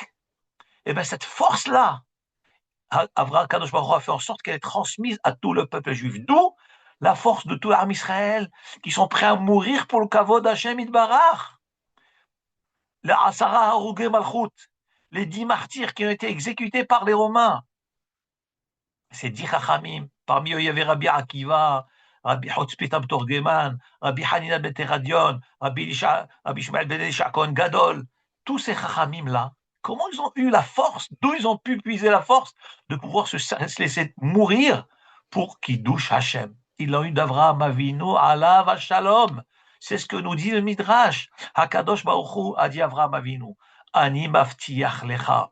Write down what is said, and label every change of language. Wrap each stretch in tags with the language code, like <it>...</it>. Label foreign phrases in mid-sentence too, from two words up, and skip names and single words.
<fr>Et bien cette force-là, Avraham Kadosh Baruch Hu a fait en sorte qu'elle est transmise à tout le peuple juif. D'où la force de tout l'armée Israël, qui sont prêts à mourir pour le kavod d'Hachem Idbarach. Les</fr> <he>עשרה הרוגי מלכות,</he> <fr>les 10 martyrs qui ont été exécutés par les Romains. C'est 10 Chachamim. Parmi eux, il y avait Rabbi Akiva, Rabbi Hotzpitam Torgeman, Rabbi Hanina Ben Teradion, Rabbi Ishmael Ben Elisha Cohen Gadol. Tous ces Chachamim-là, comment ils ont eu la force, d'où ils ont pu puiser la force de pouvoir se laisser mourir pour qu'ils douchent Hachem? Ils l'ont eu d'Avraham Avinu,</fr> <he>עליו השלום.</he> <fr>C'est ce que nous dit le Midrash. Hakadosh Baruch Hu a dit Avraham Avinu,</fr> <he>אני מפתח לך.</he>